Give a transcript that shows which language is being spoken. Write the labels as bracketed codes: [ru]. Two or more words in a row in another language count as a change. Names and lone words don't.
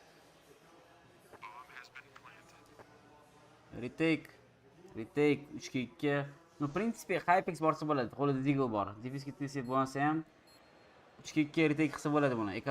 [en] Retake 3-2. [ru] No, в принципе, [uz] Hypex borsa bo'ladi. Qo'lida Deagle bor. Defense kitisi bo'lsa ham 3-2 retake qilsa bo'ladi buni.